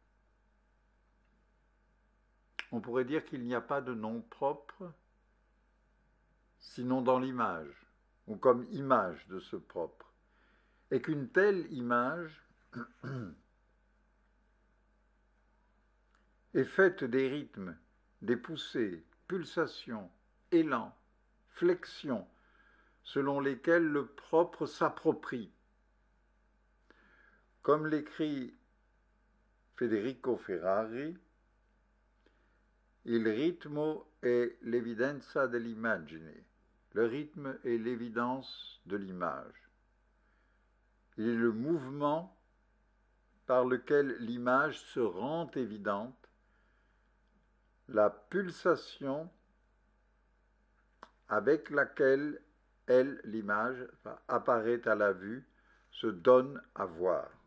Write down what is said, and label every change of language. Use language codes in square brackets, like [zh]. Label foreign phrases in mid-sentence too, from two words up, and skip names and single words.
[fr] On pourrait dire qu'il n'y a pas de nom propre, sinon dans l'image, ou comme image de ce propre, et qu'une telle image est faite des rythmes, des poussées, pulsations, élans, flexions, selon lesquels le propre s'approprie. Comme l'écrit Federico Ferrari, [it] il ritmo è l'evidenza dell'immagine. [fr] Le rythme est l'évidence de l'image. Il est le mouvement par lequel l'image se rend évidente, la pulsation avec laquelle elle, l'image, apparaît à la vue, se donne à voir.